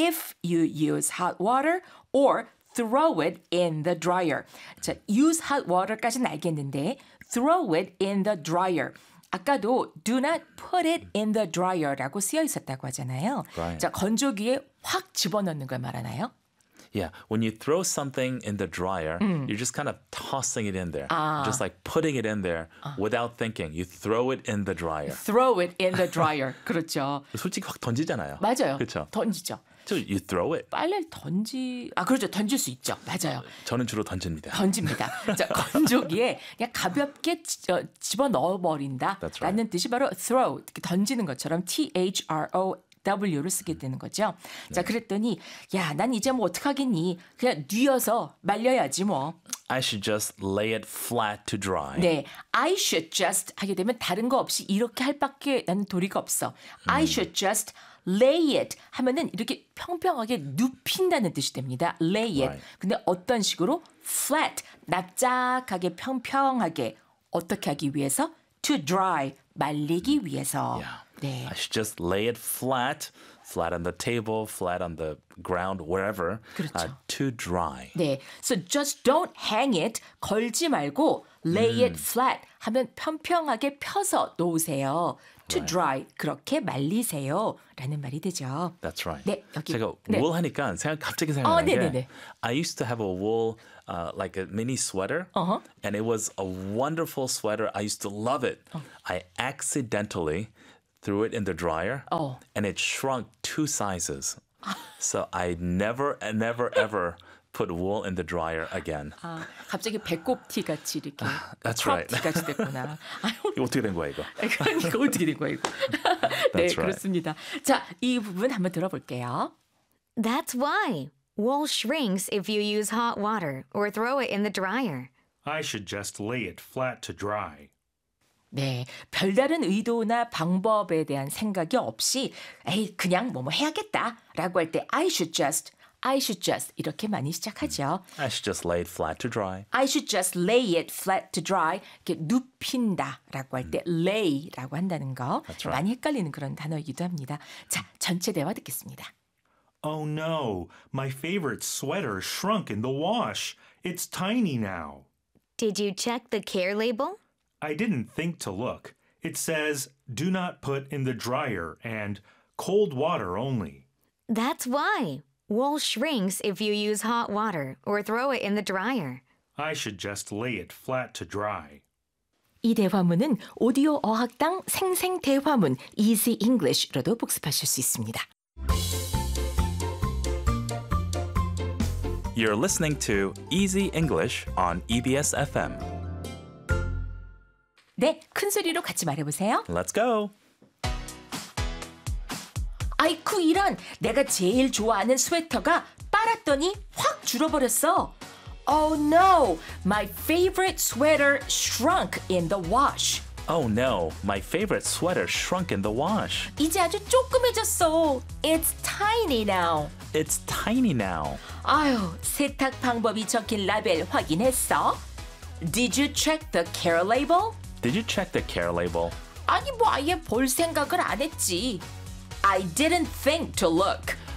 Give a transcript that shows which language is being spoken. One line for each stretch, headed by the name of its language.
English: If you use hot water or throw it in the dryer.
Korean: 자,
English: use hot water
Korean: 까지는 알겠는데
English: throw it in the dryer.
Korean: 아까도
English: do not put it in the dryer라고
Korean: 쓰여 있었다고 하잖아요.
English: Right.
Korean: 자, 건조기에 확 집어넣는 걸 말하나요?
English: Yeah, when you throw something in the dryer, you're just kind of tossing it in there.
Korean: 아.
English: Just like putting it in there without thinking. You throw it in the dryer. Throw it in the dryer.
Korean: 그렇죠. 솔직히 확 던지잖아요. 맞아요. 그렇죠. 던지죠.
English: So you throw it.
Korean: 빨래를 던지... 아, 그렇죠. 던질 수 있죠. 맞아요. 저는 주로 던집니다. 던집니다. 자, 건조기에 그냥 가볍게 집어넣어버린다
English: right.
Korean: 라는 뜻이 바로 throw, 던지는 것처럼 T-H-R-O-W를 쓰게 되는 거죠. 자, 그랬더니 야, 난 이제 뭐 어떡하겠니? 그냥 뉘어서 말려야지 뭐.
English: I should just lay it flat to dry.
Korean: 네.
English: I should just
Korean: 하게 되면 다른 거 없이 이렇게 할 밖에 나는 도리가 없어. I should just... lay it 하면은 이렇게 평평하게 눕힌다는 뜻이 됩니다. lay it.
English: Right.
Korean: 근데 어떤 식으로 flat 납작하게 평평하게 어떻게 하기 위해서 to dry 말리기 위해서.
English: Yeah.
Korean: 네.
English: I should just lay it flat. Flat on the table, flat on the ground, wherever.
Korean: 그렇죠.
English: To dry.
Korean: 네.
English: So just don't hang it.
Korean: 걸지 말고
English: lay it flat
Korean: 하면 평평하게 펴서 놓으세요.
English: To dry.
Korean: 그렇게 말리세요. 라는 말이 되죠.
English: That's right.
Korean: 네. 여기. 제가 네. wool 하니까 갑자기 생각난 게. 네네네.
English: I used to have a wool, like a mini sweater. Uh-huh. And it was a wonderful sweater. I used to love it. I accidentally threw it in the dryer. Oh. And it shrunk two sizes. So I never ever put wool in the dryer again.
Korean: 아, 갑자기 배꼽티 같이 이렇게.
English: That's right.
Korean: 티까지 됐구나. 어떻게 된 거야 이거? 그러니까 어떻게 된 거야 이거? 네, 그렇습니다. 자, 이 부분 한번 들어볼게요.
English: That's why wool shrinks if you use hot water or throw it in the dryer. I should just lay it flat to dry.
Korean: 네, 별다른 의도나 방법에 대한 생각이 없이 에이, 그냥 뭐뭐 해야겠다라고 할 때
English: I should just
Korean: 이렇게 많이 시작하죠.
English: I should just lay it flat to dry. I should just lay it flat to dry.
Korean: 이렇게 눕힌다라고 할 때 lay라고 한다는 거
English: That's right.
Korean: 많이 헷갈리는 그런 단어이기도 합니다. 자, 전체 대화 듣겠습니다.
English: Oh no, my favorite sweater shrunk in the wash. It's tiny now. Did you check the care label? I didn't think to look. It says, do not put in the dryer and cold water only. That's why. Wool shrinks if you use hot water or throw it in the dryer. I should just lay it flat to dry.
Korean: 이 대화문은 오디오 어학당 생생 대화문 Easy English로도 복습하실 수 있습니다.
English: You're listening to Easy English on EBS FM.
Korean: 네, 큰 소리로 같이 말해보세요.
English: Let's go.
Korean: 아이쿠, 이런! 내가 제일 좋아하는 스웨터가 빨았더니 확 줄어버렸어.
English: Oh no, my favorite sweater shrunk in the wash. Oh no, my favorite sweater shrunk in the wash.
Korean: 이제 아주 조그매졌어.
English: It's tiny now. It's tiny now.
Korean: 아유, 세탁 방법이 적힌 라벨 확인했어?
English: Did you check the care label? Did you check the care label?
Korean: 아니, 뭐 아예 볼 생각을 안 했지.
English: I didn't think to look.